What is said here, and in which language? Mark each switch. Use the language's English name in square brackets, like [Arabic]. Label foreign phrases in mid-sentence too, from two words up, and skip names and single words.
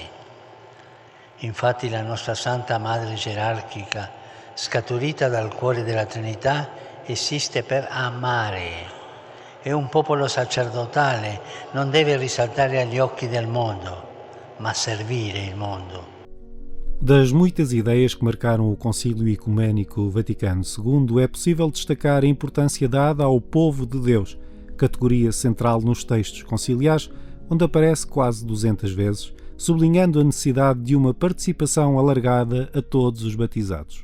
[Italian] Infatti la nostra Santa Madre gerarchica, scaturita dal cuore della Trinità, esiste per amare. E un popolo sacerdotale non deve risaltare agli occhi del mondo, ma servire il mondo. [Portuguese] Das muitas ideias que marcaram o Concílio Ecuménico Vaticano II, é possível destacar a importância dada ao povo de Deus, categoria central nos textos conciliares, onde aparece quase 200 vezes, sublinhando a necessidade de uma participação alargada a todos os batizados.